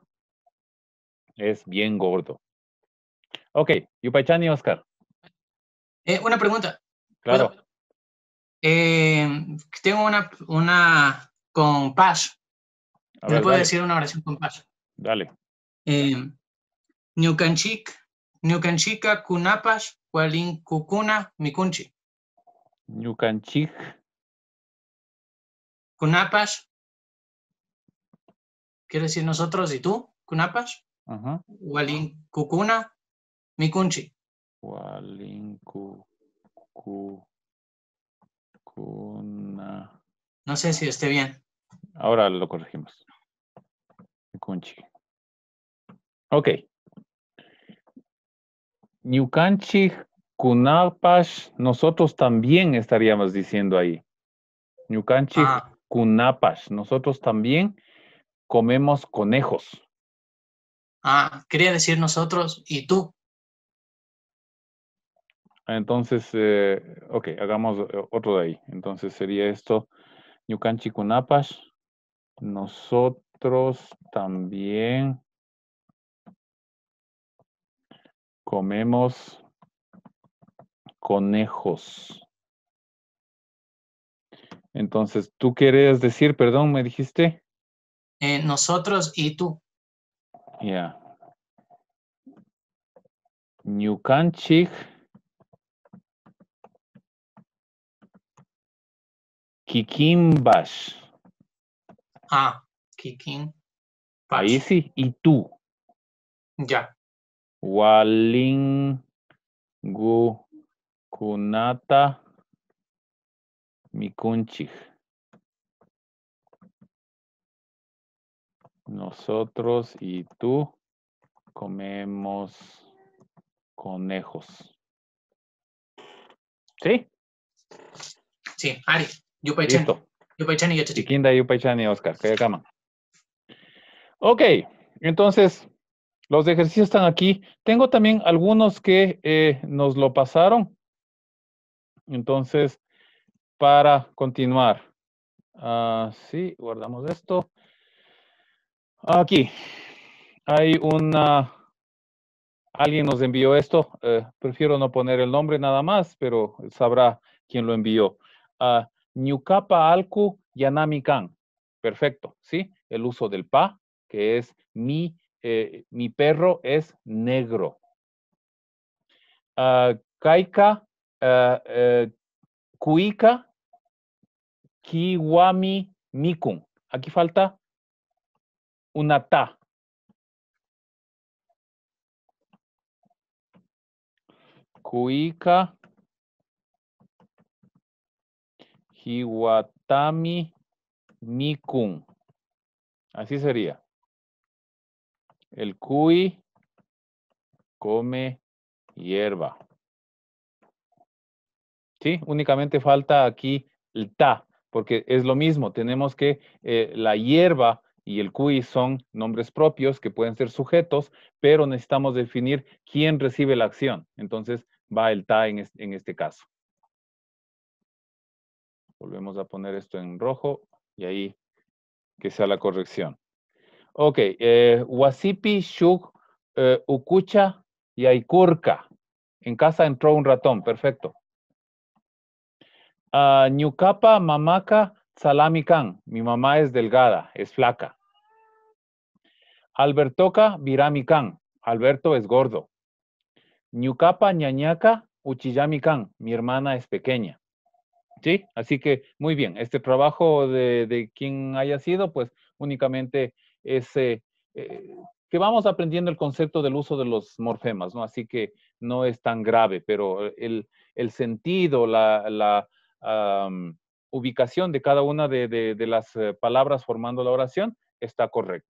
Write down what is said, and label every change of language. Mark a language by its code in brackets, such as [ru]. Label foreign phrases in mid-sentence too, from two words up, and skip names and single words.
[es] Es bien gordo. Ok, Yupaychani, Oscar. Una pregunta. Claro. Tengo una con Pash. A ¿Me ver, puede dale. decir una oración con Pash? Dale. [qu] Ñukanchika kunapash walin kukuna mikunchi. Ñukanchik. Kunapash. [es] Quiere decir nosotros y tú. Kunapash. Ajá. [qu] Walin kukuna mikunchi. Walin kuna. [es] No sé si esté bien. Ahora lo corregimos. Mikunchi. [qu] Ok. Ñukanchik kunapash, [es] nosotros también estaríamos diciendo ahí. [qu] Ñukanchik kunapash, [es] nosotros también comemos conejos. Quería decir nosotros y tú. Entonces, ok, hagamos otro de ahí. Entonces sería esto. [qu] Ñukanchik kunapash, [es] nosotros también comemos conejos. Entonces, ¿tú querías decir, perdón, me dijiste? Nosotros y tú. Ya. [qu] Ñukanchik kikimbash. [es] Kikin. Ahí sí, y tú. Ya. [qu] Walingu kunata mikunchik. [es] Nosotros y tú comemos conejos. ¿Sí? Sí, [qu] Ari. Yupaychani. [es] Listo. Yupaychani y Yachachik. [qu] Chiquinda, Yupaychani, Oscar. [es] Kayakama. Ok, entonces los ejercicios están aquí. Tengo también algunos que nos lo pasaron. Entonces, para continuar. Sí, guardamos esto. Aquí. Hay alguien nos envió esto. Prefiero no poner el nombre nada más, pero sabrá quién lo envió. [qu] Ñucapa alku yanami kan. [es] Perfecto, ¿sí? El uso del pa, que es mi perro es negro. [qu] Kaika kuika kiwami mikun. [es] Aquí falta una ta. [qu] Kuika hiwatami mikun. [es] Así sería. El cuy come hierba. Sí, únicamente falta aquí el ta, porque es lo mismo. Tenemos que la hierba y el cuy son nombres propios que pueden ser sujetos, pero necesitamos definir quién recibe la acción. Entonces va el ta en este caso. Volvemos a poner esto en rojo y ahí que sea la corrección. [qu] Ok, wasipi shuk ukucha y aikurka. [es] En casa entró un ratón, perfecto. [qu] Ñucapa mamaka salami kan. [es] Mi mamá es delgada, es flaca. [qu] Albertoka virami kan. [es] Alberto es gordo. [qu] Ñucapa ñañaca uchiyami kan. [es] Mi hermana es pequeña. ¿Sí? Así que muy bien. Este trabajo de quien haya sido, pues únicamente es que vamos aprendiendo el concepto del uso de los morfemas, ¿no? Así que no es tan grave, pero el sentido, la ubicación de cada una de las palabras formando la oración está correcto.